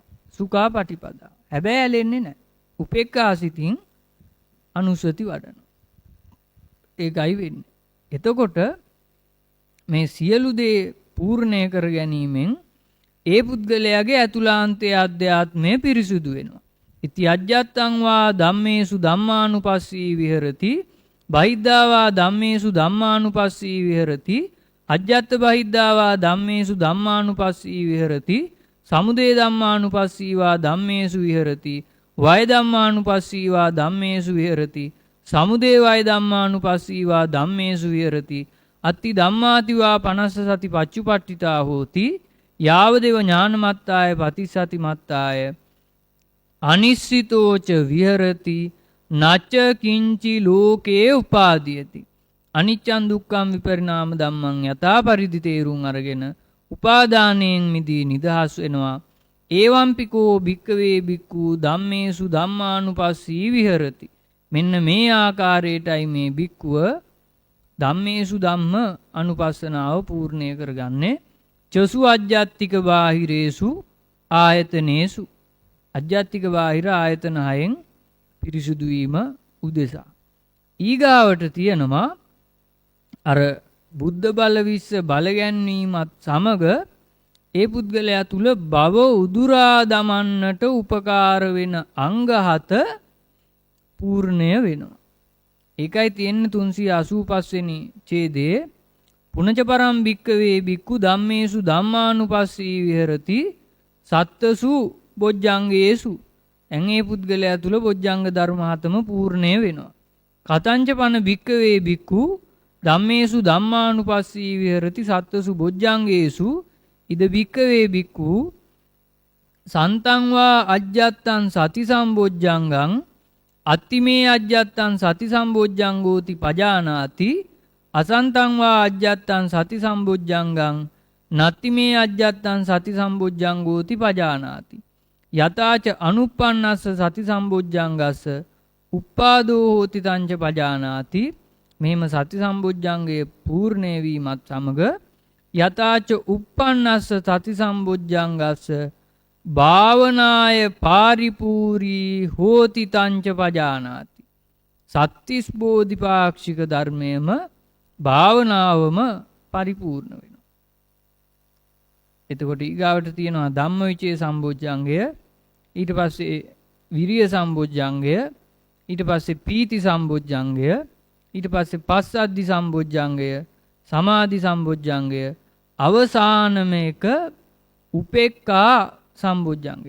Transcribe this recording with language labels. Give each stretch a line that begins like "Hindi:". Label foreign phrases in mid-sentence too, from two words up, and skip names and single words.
Sinhala: සුඛා පටිපදාව. හැබැයි ඇලෙන්නේ නැහැ. උපේක්ඛා සිතින් අනුසති වඩනවා. ඒකයි වෙන්නේ. එතකොට මේ සියලු දේ පූර්ණය කර ගැනීමෙන් ඒ පුද්ගලයාගේ ඇතුළාන්තයේ අධ්‍යාත්මය පිරිසුදු වෙනවා.
Pali: ඉති අජ්ජත්තං වා ධම්මේසු ධම්මානුපස්සී විහෙරති බහිද්ධා වා ධම්මේසු ධම්මානුපස්සී විහෙරති අජ්ජත්ත බහිද්ධා වා ධම්මේසු ධම්මානුපස්සී විහෙරති සමුදය ධම්මානුපස්සී වා ධම්මේසු විහෙරති වය ධම්මානුපස්සී වා ධම්මේසු විහෙරති සමුදය වය ධම්මානුපස්සී වා ධම්මේසු විහෙරති අත්ති ධම්මාතිවා පනස්ස සති පච්චුපට්ඨිතා හෝති යාවදේව ඥානමත්තාය පතිසති මත්තාය අනිස්සිතෝච විහෙරති නච කිංචි ලෝකේ උපාදීයති. අනිච්චං දුක්ඛං විපරිණාම ධම්මං යථා පරිදි
Sinhala: තේරුම් අරගෙන උපාදානයෙන් මිදී නිදහස් වෙනවා.
Pali: ඒවම්පිකෝ භික්කවේ භික්ඛු ධම්මේසු ධම්මානුපස්සී විහෙරති.
Sinhala: මෙන්න මේ ආකාරයටයි මේ භික්ඛුව
Pali: ධම්මේසු ධම්ම
Sinhala: අනුපස්සනාව පූර්ණය කරගන්නේ.
Pali: චසු අජ්ජත්තික බාහිරේසු ආයතනේසු.
Sinhala: අජ්ජත්තික බාහිර ආයතන හයෙන් පිරිසුදු වීම උදෙසා. ඊගාවට තියෙනවා අර බුද්ධ බල විස්ස බල ගැන්වීමත් සමග ඒ පුද්ගලයා තුල භව උදුරා දමන්නට උපකාර වෙන අංග 7 පූර්ණය වෙනවා. ඒකයි තියෙන්නේ 385 වෙනි ඡේදයේ
Pali: පුනච පරම් භික්කවේ භික්ඛු ධම්මේසු ධම්මානුපස්සී විහෙරති සත්තසු බොජ්ජංගේසු.
Sinhala: ඇඟේ පුද්ගලයා තුල බොජ්ජංග ධර්ම 7ම පූර්ණය වෙනවා.
Pali: කතංච පන භික්කවේ භික්ඛු ධම්මේසු ධම්මානුපස්සී විහෙරති සත්තසු බොජ්ජංගේසු ඉද භික්කවේ භික්ඛු සන්තං වා අජ්ජත්තං සති සම්බොජ්ජංගං අත්තිමේ අජ්ජත්තං සති සම්බොජ්ජංගෝති පජානාති අසන්තං වා අජ්ජත්තං සති සම්බොජ්ජංගං නත්තිමේ අජ්ජත්තං සති සම්බොජ්ජංගෝති පජානාති යතාච අනුප්පන්නස්ස සති සම්බොජ්ජංගස්ස උප්පාදෝ හෝති තංච පජානාති.
Sinhala: මෙහෙම සති සම්බොජ්ජංගයේ පූර්ණේ වීමත් සමග
Pali: යතාච උප්පන්නස්ස සති සම්බොජ්ජංගස්ස භාවනාය පාරිපූරී හෝති තංච පජානාති.
Sinhala: සත්‍තිස් බෝධිපාක්ෂික ධර්මයේම භාවනාවම පරිපූර්ණ වෙනවා. එතකොට ඊගාවට තියෙනවා ධම්මවිචේ සම්බොජ්ජංගය, ඊට පස්සේ විරිය සම්බොජ්ජංගය, ඊට පස්සේ පීති සම්බොජ්ජංගය, ඊට පස්සේ පස්සද්ධි සම්බොජ්ජංගය, සමාධි සම්බොජ්ජංගය, අවසානම එක උපේක්ඛා සම්බොජ්ජංගය.